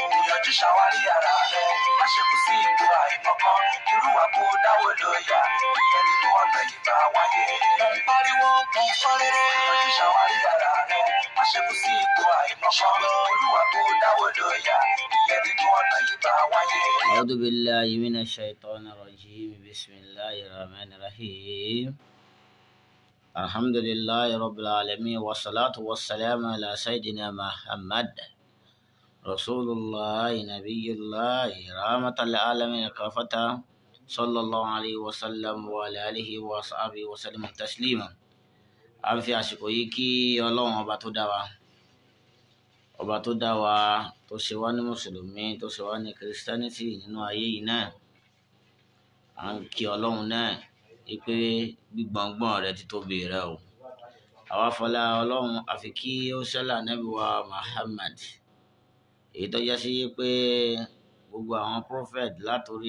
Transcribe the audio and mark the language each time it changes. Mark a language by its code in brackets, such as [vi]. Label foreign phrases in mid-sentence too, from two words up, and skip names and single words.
[yo] Ìyànjú ṣàwárí ara rẹ̀ má ṣe kú sí ipò àìmọ̀kan irú àbò dáwọ́ ló yà ìyẹn nínú ọ̀nà ìgbà wáyé. Mo ń pariwo mo ń fọ́ rere. Ìyànjú ṣàwárí ara rẹ̀ má ṣe kú sí ipò àìmọ̀kan irú àbò dáwọ́ ló yà ìyẹn nínú ọ̀nà ìgbà wáyé. [ar] أعوذ بالله من الشيطان الرجيم بسم الله الرحمن الرحيم الحمد لله رب العالمين والصلاة والسلام على سيدنا محمد رسول الله نبي الله رحمة العالمين كافة صلى الله عليه وسلم وعلى آله وصحبه وسلم تسليما. [yo] àfi àsìkò yìí kí Ọlọ́run ọba tó dá wa tó ṣe wá ní mùsùlùmí tó ṣe wá ní kìrìsìtánítì nínú ayé yìí náà à ń kí Ọlọ́run náà wípé gbígbọ̀ngbọ̀n rẹ̀ ti tóbi rẹ̀ o àwa fọlá Ọlọ́run àfi kí ó ṣẹlẹ̀ ànábì wa Muhammad èyí tó jẹ́ sí pé gbogbo àwọn prophet látòrí